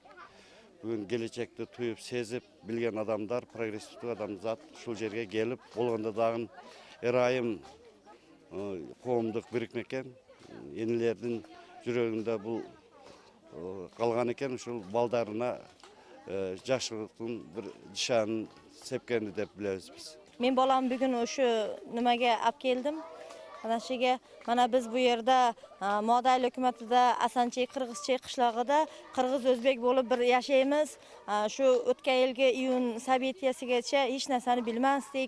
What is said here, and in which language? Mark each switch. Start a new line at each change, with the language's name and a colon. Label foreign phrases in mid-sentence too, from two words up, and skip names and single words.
Kyrgyz: Бүгүн келечекти туюп, сезип билген адамдар, прогрессивдүү адамзат ушул жерге келип, болгондо дагы РАИМ коомдук бирикме экен. Энелердин жүрөгүндө бул калган экен, ушул балдарына жакшылыктын бир жашаанын сепкени деп билебиз биз.
Uzbek: Men bolam bugun o'sha nimaga olib keldim. Mana shuga, mana biz bu yerda Moda ayil hukumatida Asanchey Qirg'izchey qishlog'ida qirg'iz o'zbek bo'lib bir yashaymiz. Shu o'tgan yilgi iyun sabitiyasigacha hech narsani bilmasdik.